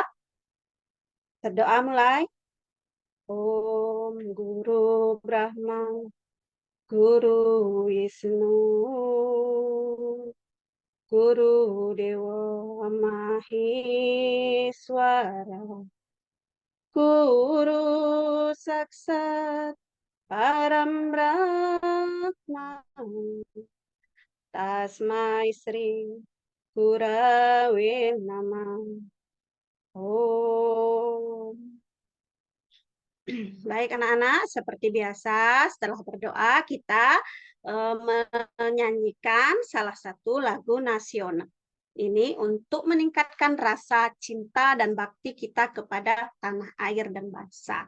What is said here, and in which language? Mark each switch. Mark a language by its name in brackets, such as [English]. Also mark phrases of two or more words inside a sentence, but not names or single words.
[Indonesian] Berdoa mulai. [Sanskrit] ॐ गुरु ब्रह्मा, गुरु विष्णु, गुरु देव महेश्वर, गुरु साक्षात् परम ब्रह्म, तस्मै श्री गुरवे नमः. Om. [Indonesian] Baik anak-anak, seperti biasa setelah berdoa kita menyanyikan salah satu lagu nasional. Ini untuk meningkatkan rasa cinta dan bakti kita kepada tanah air dan bangsa.